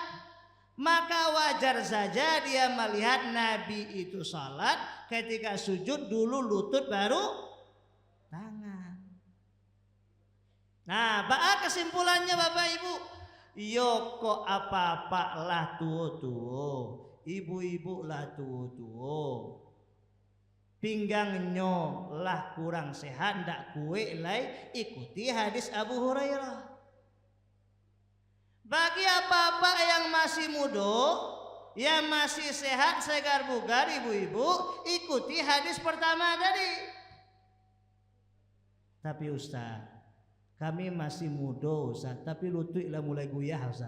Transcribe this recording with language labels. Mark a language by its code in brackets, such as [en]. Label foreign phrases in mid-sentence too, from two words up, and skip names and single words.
[id] Maka wajar saja dia melihat Nabi itu sholat, ketika sujud dulu lutut baru tangan. Nah, kesimpulannya Bapak Ibu, [min] yo kok apa-apa lah tuo-tuo, ibu-ibu lah tuo-tuo, pinggangnya lah kurang sehat, ndak kue lai [id] ikuti hadis Abu Hurairah. Bagi apa-apa yang masih muda, yang masih sehat, segar bugar, ibu-ibu, ikuti hadis pertama tadi. Tapi Ustaz, kami masih muda Ustaz, tapi lutut lah mulai guyah Ustaz.